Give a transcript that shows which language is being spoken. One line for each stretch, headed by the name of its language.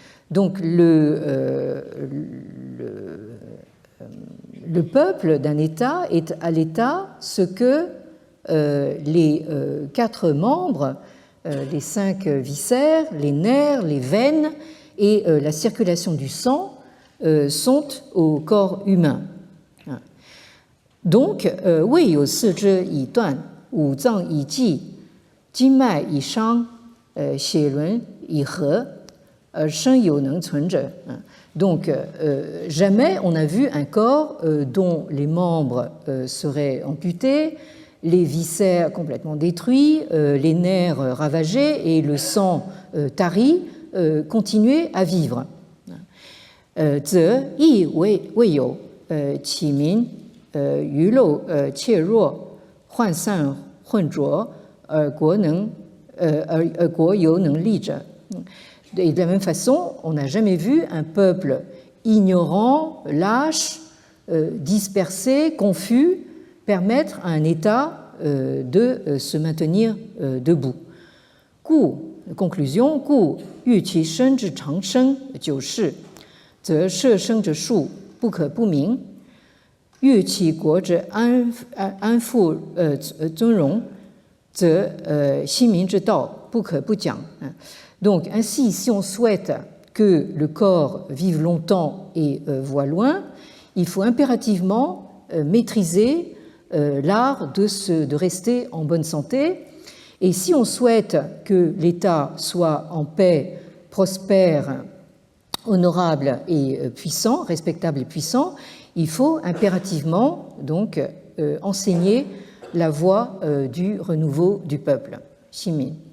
French: Donc le peuple d'un État est à l'État ce que les 4 membres, les 5 viscères, les nerfs, les veines et la circulation du sang sont au corps humain. Donc,
Chinese: 未有四肢已断，五脏已寂，经脉已伤，血轮已合，而身有能存者。
French: Donc, jamais on a vu un corps dont les membres seraient amputés, les viscères complètement détruits, les nerfs ravagés et le sang tari continuer à vivre.
Chinese: 则亦未有启明鱼肉怯弱涣散混浊而国有能力者。
French: Et de la même façon, on n'a jamais vu un peuple ignorant, lâche, dispersé, confus, permettre à un État de se maintenir debout. Conclusion,
Chinese: 故欲其身之长生久视，则摄生之术不可不明；欲其国之安富尊荣，则兴民之道不可不讲。
French: Donc, ainsi, si on souhaite que le corps vive longtemps et voie loin, il faut impérativement maîtriser l'art de rester en bonne santé. Et si on souhaite que l'État soit en paix, prospère, honorable et puissant, respectable et puissant, il faut impérativement donc enseigner la voie du renouveau du peuple, Shimin.